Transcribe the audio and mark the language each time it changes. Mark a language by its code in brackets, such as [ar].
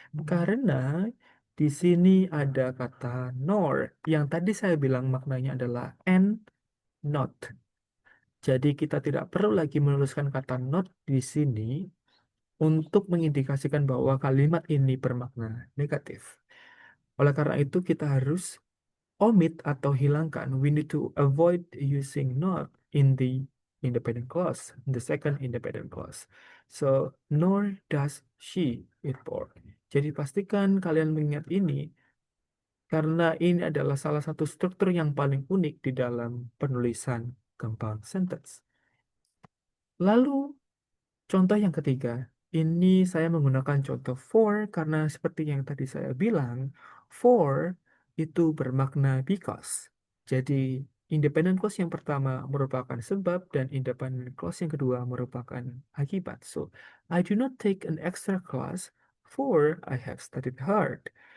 [id] Karena di sini ada kata nor yang tadi saya bilang maknanya adalah and not. Jadi kita tidak perlu lagi menuliskan kata not di sini untuk mengindikasikan bahwa kalimat ini bermakna negatif. Oleh karena itu kita harus omit atau hilangkan. [en] We need to avoid using not in the independent clause, in the second independent clause. So, nor does she eat pork. [id] Jadi pastikan kalian mengingat ini karena ini adalah salah satu struktur yang paling unik di dalam penulisan compound sentence. Lalu contoh yang ketiga, ini saya menggunakan contoh for karena seperti yang tadi saya bilang, for itu bermakna because. Jadi, independent clause yang pertama merupakan sebab dan independent clause yang kedua merupakan akibat. [en] So, I do not take an extra class for I have studied hard.